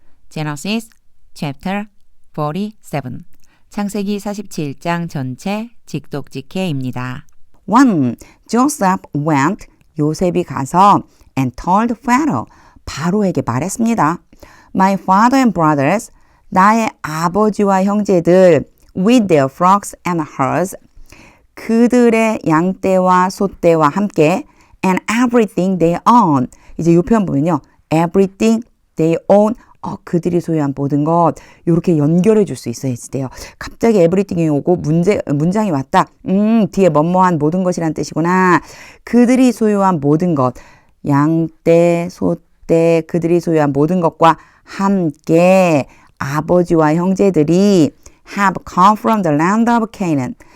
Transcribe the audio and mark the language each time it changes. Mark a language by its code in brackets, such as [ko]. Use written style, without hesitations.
[en] Genesis chapter 47 [ko] 창세기 47장 전체 직독직해입니다. 1. [en] Joseph went, [ko] 요셉이 가서 [en] and told Pharaoh, [ko] 바로에게 말했습니다. [en] My father and brothers, [ko] 나의 아버지와 형제들, [en] with their flocks and herds, [ko] 그들의 양떼와 소떼와 함께, [en] and everything they own. [ko] 이제 이 표현 보면요. [en] everything they own, [ko] 그들이 소유한 모든 것, 이렇게 연결해 줄 수 있어야지 돼요. 갑자기 everything이 오고 문장이 왔다. 뒤에 뭐뭐한 모든 것이란 뜻이구나. 그들이 소유한 모든 것, 양떼, 소떼, 그들이 소유한 모든 것과 함께 아버지와 형제들이 [en] have come from the land of Canaan.